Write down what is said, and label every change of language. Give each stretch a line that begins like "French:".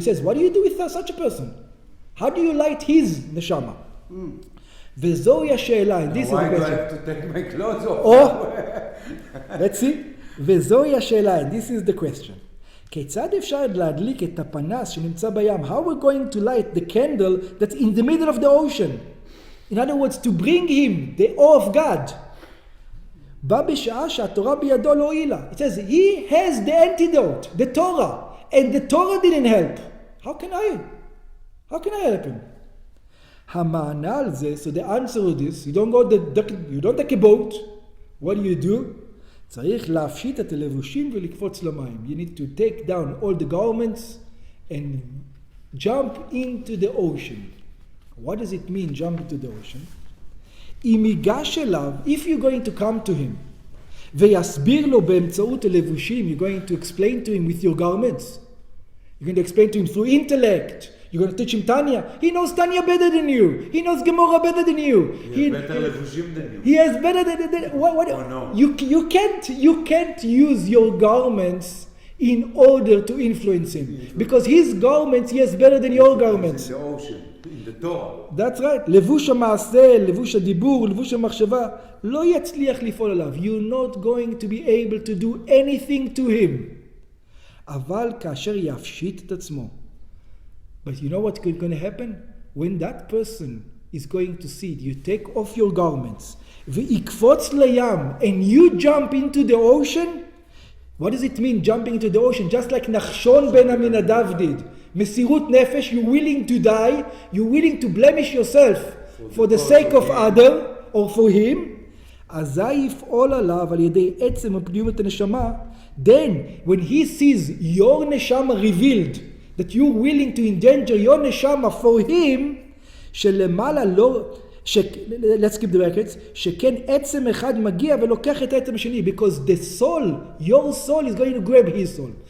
English: So he says, what do you do with such a person? How do you light his neshama?
Hebrew: וזוהי השאלה,
English: and this is the question. Why do I have to take my clothes off? Let's see.
Hebrew: וזוהי השאלה,
English: and this is the question.
Hebrew: כיצד אפשר להדליק את הפנס שנמצא בים?
English: How we're going to light the candle that's in the middle of the ocean? In other words, to bring him the awe of God.
Hebrew: בא בשעה שהתורה בידו לא הועילה.
English: It says, he has the antidote, the Torah, and the Torah didn't help. How can I help him?
Hebrew: המענה על זה,
English: so the answer is this, you don't take a boat. What do?
Hebrew: צריך להפשיט את הלבושים ולקפוץ למים.
English: You need to take down all the garments and jump into the ocean. What does it mean, jump into the ocean?
Hebrew: אם ייגש אליו,
English: if you're going to come to him,
Hebrew: ויסביר לו באמצעות הלבושים,
English: you're going to explain to him with your garments. You're going to explain to him through intellect. You're going to teach him Tanya. He knows Tanya better than you. He knows Gemara better than you. He has better levushim than you. He has better than what? Oh, no. You can't use your garments in order to influence him, because his garments he has better than your garments. In the ocean, in the Torah. That's right.
Hebrew: לבוש המעשה, לבוש הדיבור, לבוש המחשבה, לא יצליח לפעול עליו.
English: You're not going to be able to do anything to him.
Hebrew: אבל כאשר יפשיט את עצמו.
English: But you know what's going to happen? When that person is going to see it, you take off your garments,
Hebrew: ויקפוץ לים,
English: and you jump into the ocean. What does it mean, jumping into the ocean? Just like Nachshon ben Aminadav did. Mesirut nefesh, you're willing to die, you're willing to blemish yourself for the sake of other, or for him.
Hebrew: אזי יפעול עליו על ידי עצם הפנימיות הנשמה.
English: Then, when he sees your neshama revealed, that you're willing to endanger your neshama for him,
Hebrew: שלמעלה לא...
English: let's skip the brackets,
Hebrew: שכן עצם אחד מגיע ולוקח את העצם השני,
English: because the soul, your soul is going to grab his soul.